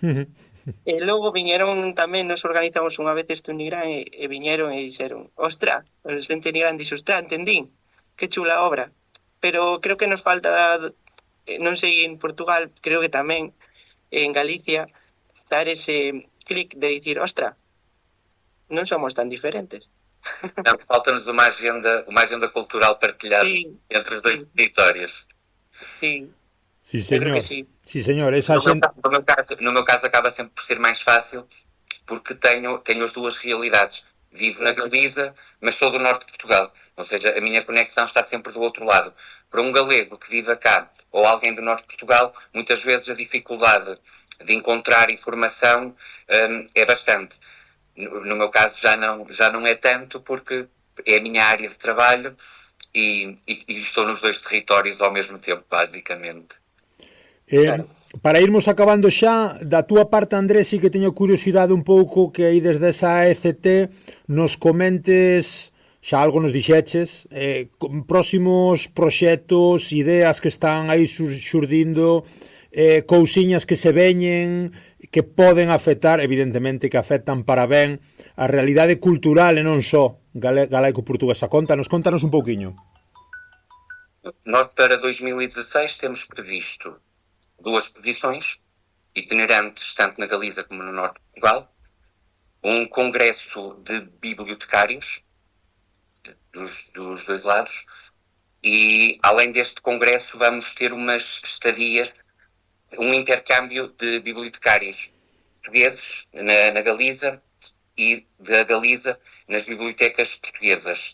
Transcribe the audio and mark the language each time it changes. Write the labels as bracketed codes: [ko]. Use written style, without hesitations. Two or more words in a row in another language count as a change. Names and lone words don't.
[gl] E logo viñeron tamén, nos organizamos unha vez isto en Nigrán e viñeron e dixeron, ostra, a xente Nigrán dixo, ostra, entendín, que chula obra. Pero creo que nos falta, non sei en Portugal, creo que tamén en Galicia, dar ese clic de dicir, ostra, non somos tan diferentes. [pt] Não, falta-nos uma agenda cultural partilhada entre os dois territórios. Sim. [gl] Sí, señor. Sí. Sí, señor. Esa [pt] no meu caso acaba sempre por ser mais fácil porque tenho as duas realidades. Vivo na Galiza, mas sou do norte de Portugal. Ou seja, a minha conexão está sempre do outro lado. Para um galego que vive cá ou alguém do norte de Portugal, muitas vezes a dificuldade de encontrar informação é bastante. No meu caso já não é tanto porque é a minha área de trabalho e estou nos dois territórios ao mesmo tempo, basicamente. Claro. [gl] Para irmos acabando xa, da túa parte, Andrés, sí que teño curiosidade un pouco que aí desde esa ECT nos comentes, xa algo nos dixeches, próximos proxectos, ideas que están aí xurdindo, cousiñas que se veñen, que poden afectar, evidentemente que afectan para ben a realidade cultural e non só galaico-portuguesa. Contanos un pouquiño. [pt] Nós para 2016 temos previsto 2 exposições itinerantes, tanto na Galiza como no norte de Portugal, um congresso de bibliotecários dos dois lados e, além deste congresso, vamos ter umas estadias, um intercâmbio de bibliotecários portugueses na Galiza e da Galiza nas bibliotecas portuguesas.